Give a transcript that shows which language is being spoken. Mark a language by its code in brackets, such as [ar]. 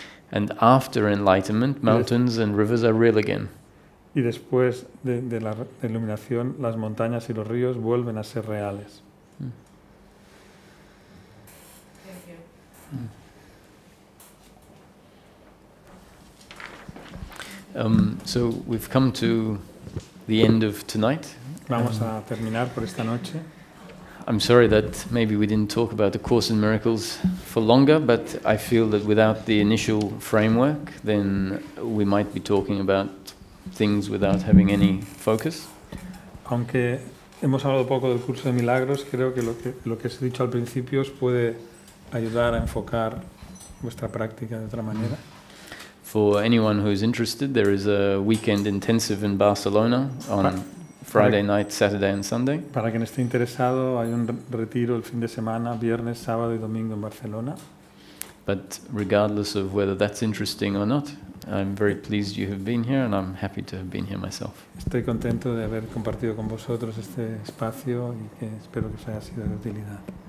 [en] And after enlightenment, mountains and rivers are real again. [es] Y después de la iluminación, las montañas y los ríos vuelven a ser reales. [en] So we've come to the end of tonight. [es] Vamos a terminar por esta noche. [en] I'm sorry that maybe we didn't talk about the Course in Miracles for longer, but I feel that without the initial framework, then we might be talking about things without having any focus. [es] Aunque hemos hablado poco del curso de milagros, creo que lo que os he dicho al principio os puede ayudar a enfocar vuestra práctica de otra manera. [en] For anyone who is interested, there is a weekend intensive in Barcelona on Friday night, Saturday and Sunday. [es] Para quien esté interesado, hay un retiro el fin de semana, viernes, sábado y domingo en Barcelona. [en] But regardless of whether that's interesting or not, I'm very pleased you have been here, and I'm happy to have been here myself. [es] Estoy contento de haber compartido con vosotros este espacio y que espero que os haya sido de utilidad.